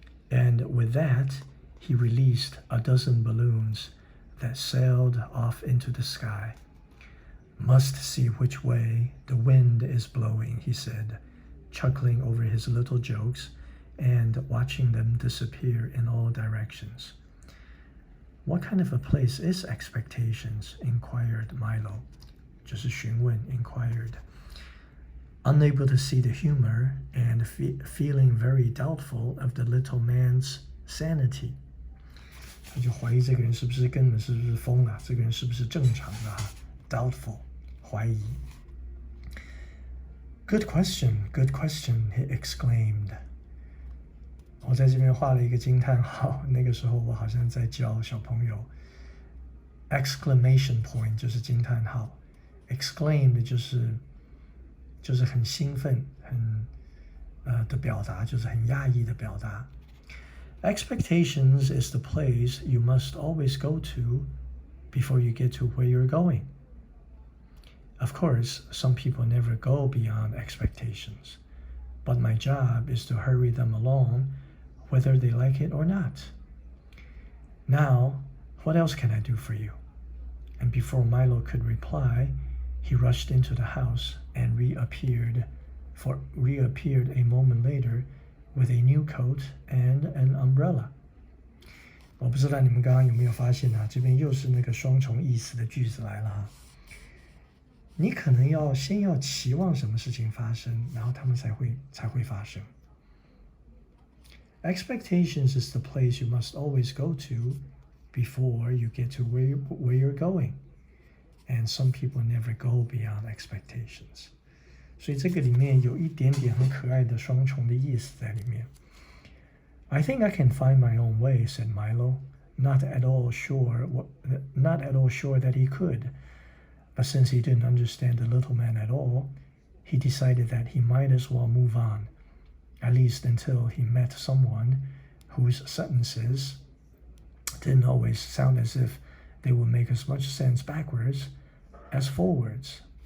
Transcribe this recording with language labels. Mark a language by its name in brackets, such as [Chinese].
[English] And with that, he released a dozen balloons that sailed off into the sky. Must see which way the wind is blowing, he said, chuckling over his little jokes and watching them disappear in all directions. What kind of a place is expectations? Inquired Milo. [Chinese] 就是询问 inquired. [English] Unable to see the humor and feeling very doubtful of the little man's sanity. [Chinese] 他就怀疑这个人是不是根本是不是疯了，这个人是不是正常的啊 ？Doubtful， 怀疑。 [English] Good question, he exclaimed. [Chinese] 我在这边画了一个惊叹号，那个时候我好像在教小朋友。 Exclamation point 就是惊叹号 ，exclaim 就是很兴奋，的表达，就是很压抑的表达。 [English] Expectations is the place you must always go to before you get to where you're going. Of course, some people never go beyond expectations, but my job is to hurry them along, whether they like it or not. Now, what else can I do for you? And before Milo could reply, he rushed into the house and reappeared a moment later with a new coat and an umbrella. [Chinese] 我不知道你们刚刚有没有发现啊，这边又是那个双重意思的句子来了哈。你可能先要期望什么事情发生，然后他们才会发生。 [English] Expectations is the place you must always go to before you get to where you're going. And some people never go beyond expectations. [Chinese] 所以这个里面有一点点很可爱的双重的意思在里面。 [English] I think I can find my own way, said Milo, not at all sure that he could. But since he didn't understand the little man at all, he decided that he might as well move on, at least until he met someone whose sentences didn't always sound as if they would make as much sense backwards as forwards.